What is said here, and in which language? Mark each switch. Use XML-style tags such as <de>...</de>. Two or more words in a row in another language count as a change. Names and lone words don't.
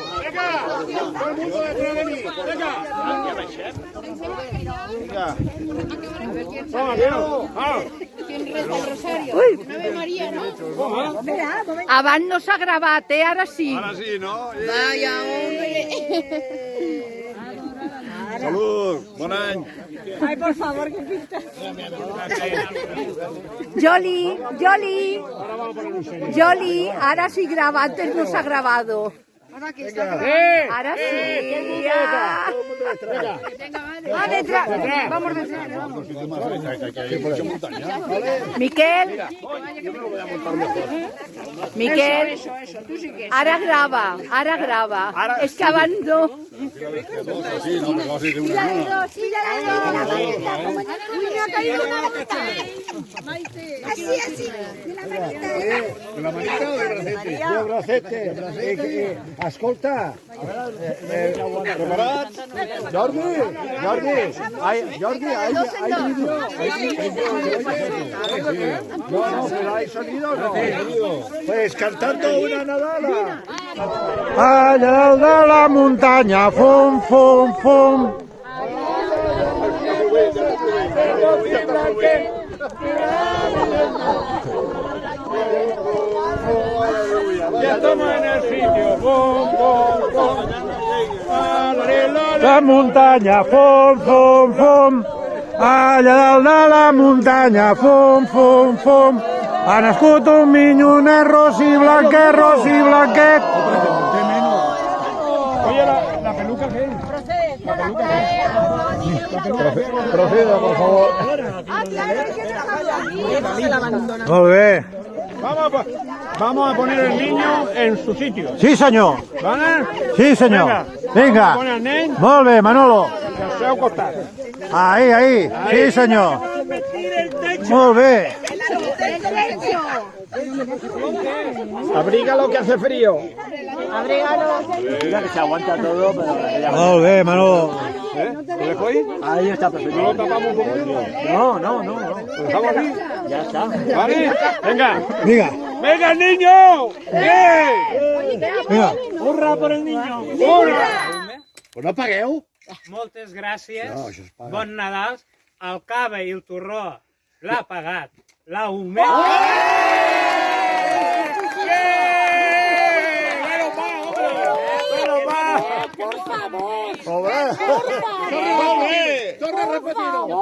<ca>Ui. Abans no s'ha gravat, ara sí. Ara sí, no?</ca> <es>Vaya, hombre.</es> <ca>Salut, bon any.</ca> <es>Ay, por favor, que pinta. Joli, ahora sí graba, antes no se ha grabado. Ahora sí. Vamos detrás.</es> <ca>Miquel, ara grava. És que abans no.</ca> <es>Así. La manita o el bracete?</es> <ca>Escolta, preparats? Jordi,</ca> <es>hay vídeo. No, pero hay sonido, no. Pues cantando una nadala. Allá de la montaña, fum. Ya estamos en el sitio.</es> <ca>La muntanya, fum. Allà dalt de la muntanya, fum. Ha nascut un minyonet ros i blanquet.</ca> <es>Oye, la peluca qué? Proceda, por favor.</es> <ca>Molt bé.</ca> <es>Vamos a poner el niño en su sitio.</es> <ca>Sí, senyor.</ca> <es>¿Vale?</es> <ca>Sí, senyor. Vinga.</ca> <es>Pon el nen</es> <ca>Molt bé, Manolo. al seu costat. Ahí. Sí, senyor. Molt bé.</ca> <es>Abrígalo que hace frío. Mira que se aguanta todo, pero... Molt bé, Manolo. ¿Lo dejo ahí? Ahí está perfecto. ¿No lo tapamos un poquito? No. ¿Lo dejamos aquí? Ya está. ¿Vale? Venga.</es> <ca>Vinga.</ca> <es>¡Venga, el niño!</es> <ca>Vinga.</ca> <es>¡Hurra por el niño! ¡Hurra!</es> <ca>Pues no pagueu? Moltes gràcies. No, això es paga. Bon Nadal. El cava i el torró l'ha pagat la UME. Torna a repetir-ho.</ca>